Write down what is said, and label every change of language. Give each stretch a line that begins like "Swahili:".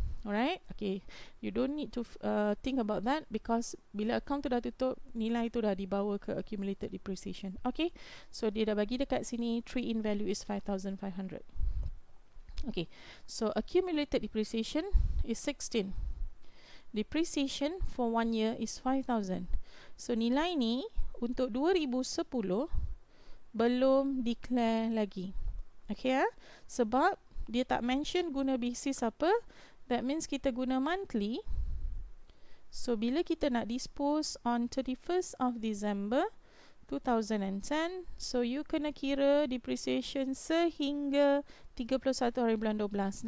English: Alright, okay, you don't need to think about that because
Malay: bila account tu dah tutup, nilai tu dah dibawa ke
English: accumulated depreciation. Okay, so
Malay: dia dah bagi dekat sini,
English: trade-in value is 5,500. Okay, so accumulated depreciation is 16. Depreciation for 1 year is 5,000.
Malay: So nilai ni untuk 2010 belum declare lagi. Okay, sebab dia tak mention guna basis apa.
English: That means
Malay: kita guna
English: monthly.
Malay: So bila kita nak
English: dispose on 31st of December 2010, so you
Malay: kena kira depreciation sehingga 31 hari bulan 12.